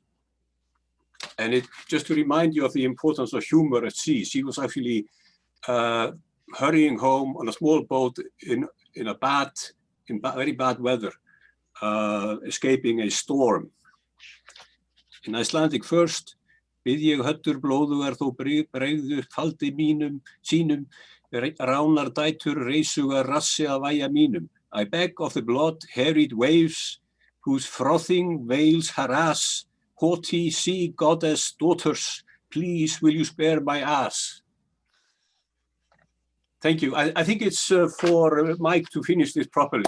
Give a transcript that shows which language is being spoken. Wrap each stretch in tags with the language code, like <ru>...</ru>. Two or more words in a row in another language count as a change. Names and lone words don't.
<en>And it just to remind you of the importance of humor at sea. She was actually hurrying home on a small boat in very bad weather, escaping a storm. In Icelandic first,</en> <is>bið ég höttur blóðugar þó bregðu faldi sínum, ránar dætur reisugar rassi að væja mínum.</is> <en>I beg of the blood-harried waves, whose frothing veils harass, haughty sea goddess daughters, please will you spare my ass? Thank you. I think it's for Mike to finish this properly.</en>